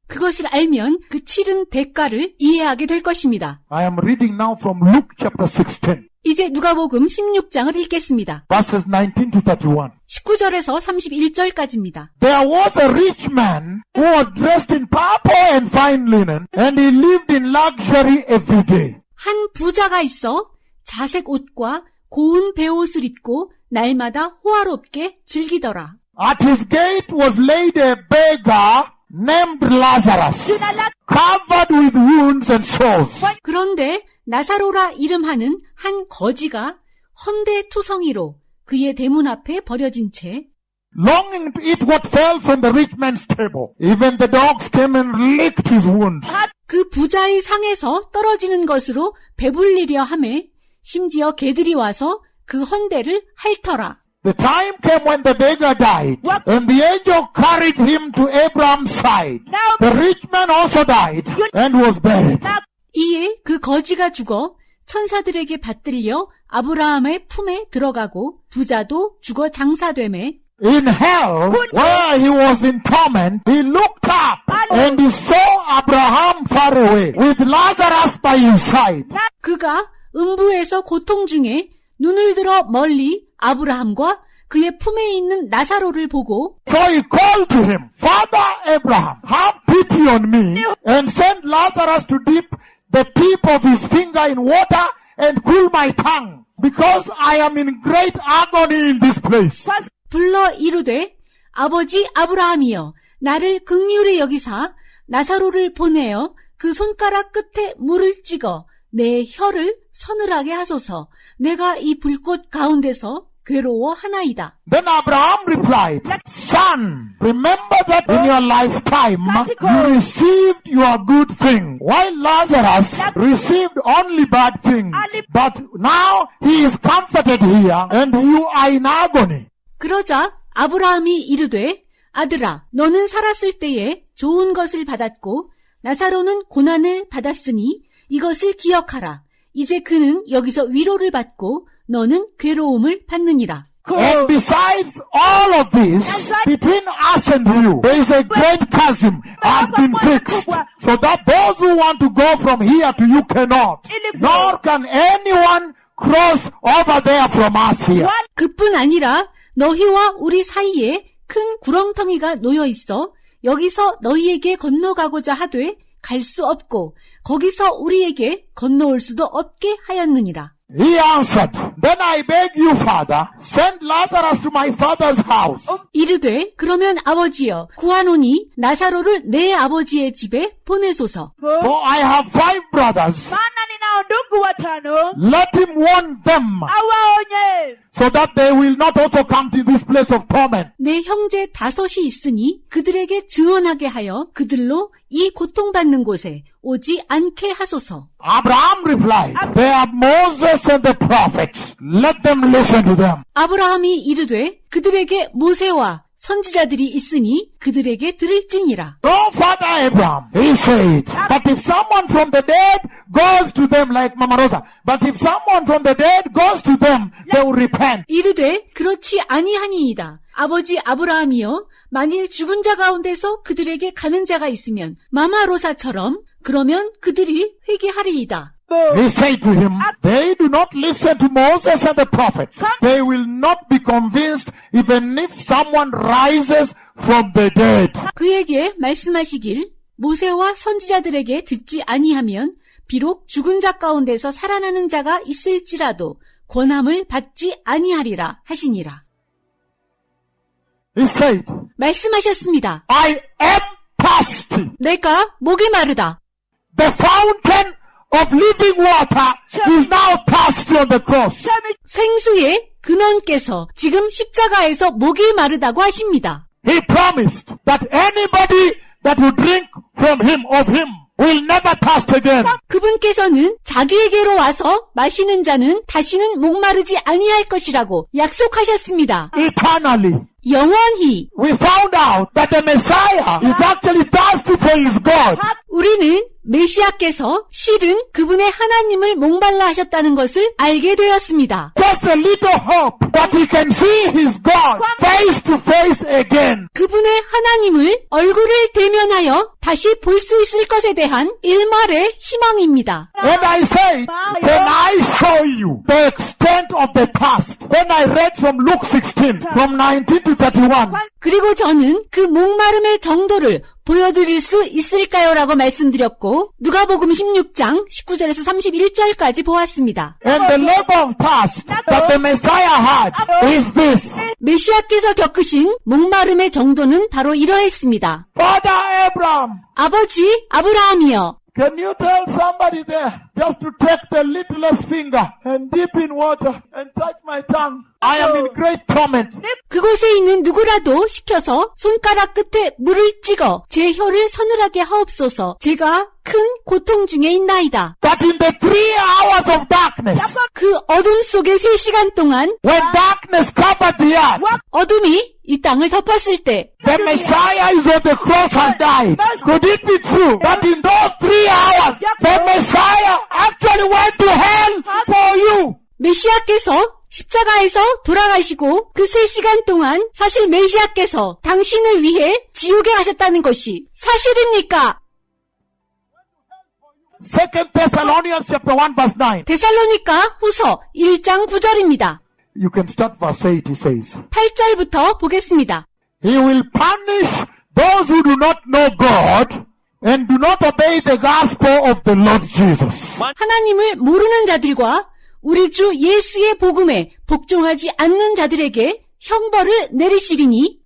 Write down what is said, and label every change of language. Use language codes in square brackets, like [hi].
[ko] 그것을 알면 그 치른 대가를 이해하게 될 것입니다. [en] I am reading now from Luke chapter 16, [ko] 이제 누가복음 16장을 읽겠습니다. [en] verses 19 to 31. [ko] 19절에서 31절까지입니다. [en] There was a rich man who was dressed in purple and fine linen, and he lived in luxury every day. [ko] 한 부자가 있어 자색 옷과 고운 베옷을 입고 날마다 호화롭게 즐기더라. [en] At his gate was laid a beggar named Lazarus, covered with wounds and sores. [ko] 그런데 나사로라 이름하는 한 거지가 헌데투성이로 그의 대문 앞에 버려진 채 [en] Longing to eat what fell from the rich man's table. Even the dogs came and licked his wounds. [ko] 그 부자의 상에서 떨어지는 것으로 배불리려 하매 심지어 개들이 와서 그 헌데를 핥더라. [en] The time came when the beggar died, and the angel carried him to Abraham's side. The rich man also died and was buried. [ko] 이에 그 거지가 죽어 천사들에게 받들려 아브라함의 품에 들어가고 부자도 죽어 장사되매 [en] In hell, where he was in torment, he looked up and he saw Abraham far away with Lazarus by his side. [ko] 그가 음부에서 고통 중에 눈을 들어 멀리 아브라함과 그의 품에 있는 나사로를 보고 [en] So he called to him, Father Abraham, have pity on me and send Lazarus to dip the tip of his finger in water and cool my tongue, because I am in great agony in this place. [ko] 불러 이르되 아버지 아브라함이여 나를 긍휼히 여기사 나사로를 보내어 그 손가락 끝에 물을 찍어 내 혀를 서늘하게 하소서. 내가 이 불꽃 가운데서 괴로워하나이다. [en] Then Abraham replied, Son, remember that in your lifetime you received your good thing, while Lazarus received only bad things. But now he is comforted here and you are in agony. [ko] 그러자 아브라함이 이르되 아들아 너는 살았을 때에 좋은 것을 받았고 나사로는 고난을 받았으니 이것을 기억하라. 이제 그는 여기서 위로를 받고 너는 괴로움을 받느니라. [en] And besides all of this, between us and you, there is a great chasm has been fixed, so that those who want to go from here to you cannot, nor can anyone cross over there from us here. [ko] 그뿐 아니라 너희와 우리 사이에 큰 구렁텅이가 놓여 있어 여기서 너희에게 건너가고자 하되 갈 수 없고 거기서 우리에게 건너올 수도 없게 하였느니라. [en] He answered, Then I beg you, Father, send Lazarus to my father's house. [ko] 이르되 그러면 아버지여 구하노니 나사로를 내 아버지의 집에 보내소서. [en] For I have 5 brothers. [sw] Maana ninao ndugu watano. [en] Let him warn them, [sw] Awaonye. [en] so that they will not also come to this place of torment. [ko] 내 형제 5이 있으니 그들에게 증언하게 하여 그들로 이 고통받는 곳에 오지 않게 하소서. [en] Abraham replied, they are Moses and the prophets. Let them listen to them. [ko] 아브라함이 이르되 그들에게 모세와 선지자들이 있으니 그들에게 들을지니라. [en] No, Father Abraham, he said, but if someone from the dead goes to them like Mama Rosa, but if someone from the dead goes to them, they will repent. [ko] 이르되 그렇지 아니하니이다. 아버지 아브라함이여, 만일 죽은 자 가운데서 그들에게 가는 자가 있으면 마마로사처럼 그러면 그들이 회개하리이다. [en] He said to him, they do not listen to Moses and the prophets. They will not be convinced even if someone rises from the dead. [ko] 그에게 말씀하시길 모세와 선지자들에게 듣지 아니하면 비록 죽은 자 가운데서 살아나는 자가 있을지라도 권함을 받지 아니하리라 하시니라. [en] He said, [ko] 말씀하셨습니다. [en] I am thirsty. [ko] 내가 목이 마르다. [en] The fountain of living water is now thirsty on the cross. [ko] 생수의 근원께서 지금 십자가에서 목이 마르다고 하십니다. [en] He promised that anybody that will drink from him, of him, will never thirst again. [ko] 그분께서는 자기에게로 와서 마시는 자는 다시는 목마르지 아니할 것이라고 약속하셨습니다. [en] Eternally. [ko] 영원히. [en] We found out that the Messiah is actually thirsty for his God. [ko] 우리는 메시아께서 실은 그분의 하나님을 목말라 하셨다는 것을 알게 되었습니다. [en] Just a little hope that he can see his God face to face again. [ko] 그분의 하나님을 얼굴을 대면하여 다시 볼 수 있을 것에 대한 일말의 희망입니다. [en] And I say, can I show you the extent of the thirst? When I read from Luke 16, from 19 to 31. [ko] 그리고 저는 그 목마름의 정도를 보여드릴 수 있을까요? 라고 말씀드렸고 누가복음 16장 19절에서 31절까지 보았습니다. [en] And the level of thirst that the Messiah had is this. [ko] 메시아께서 겪으신 목마름의 정도는 바로 이러했습니다. [en] Father Abraham, [ko] 아버지 아브라함이여, [en] can you tell somebody there just to take the littlest finger and dip in water and touch my tongue? I am in great torment. [ko] 그곳에 있는 누구라도 시켜서 손가락 끝에 물을 찍어 제 혀를 서늘하게 하옵소서. 제가 큰 고통 중에 있나이다. [en] That in the 3 hours of darkness, [ko] 그 어둠 속의 3시간 동안 [en] when darkness covered the earth, [ko] 어둠이 이 땅을 덮었을 때 [en] the Messiah is on the cross and died. Could it be true that in those 3 hours, the Messiah actually went to hell for you? [ko] 메시아께서 십자가에서 돌아가시고 그 3시간 동안 사실 메시아께서 당신을 위해 지옥에 가셨다는 것이 사실입니까? [en] 2 Thessalonians chapter 1 verse 9. [ko] 데살로니가 후서 1장 9절입니다. [en] You can start verse 8, he says. [ko] 8절부터 보겠습니다. [en] He will punish those who do not know God and do not obey the gospel of the Lord Jesus. [ko] 하나님을 모르는 자들과 우리 주 예수의 복음에 복종하지 않는 자들에게 형벌을 내리시리니